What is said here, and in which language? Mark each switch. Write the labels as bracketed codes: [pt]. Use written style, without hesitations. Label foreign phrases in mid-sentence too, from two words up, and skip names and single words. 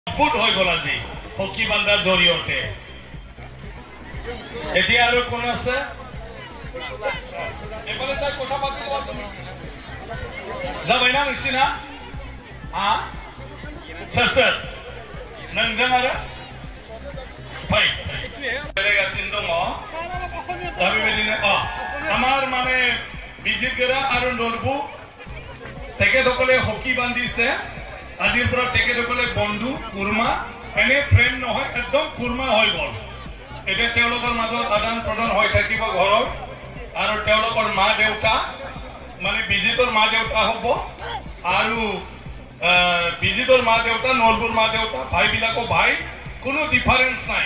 [as] ফুট হৈ গ'ল আজি হকী বান্ধাৰ জৰিয়তে। এতিয়া আৰু কোন আছে? এবারে তাই কথা পাতি কোৱা তুমি যাবাই না মিছিনা [brx] सोर नोंजों आरो फै बेरायगासिनो दङ। दा बेबायदिनो [as] আমাৰ মানে বিজিতগৰা আৰু নৰবু তেখেতসকলে হকী বান্ধিছে। আজিৰ পৰা তেখেতসকলে বন্ধু কুৰ্মা এনে ফ্ৰেণ্ড নহয়, একদম কুৰ্মা হৈ গ'ল। এতিয়া তেওঁলোকৰ মাজত আদান প্ৰদান হৈ থাকিব ঘৰত। আৰু তেওঁলোকৰ মা দেউতা মানে বিজিতৰ মা দেউতা হ'ব আৰু বিজিতৰ মা দেউতা নৰবুৰ মা দেউতা ভাইবিলাকো ভাই, কোনো ডিফাৰেন্স নাই।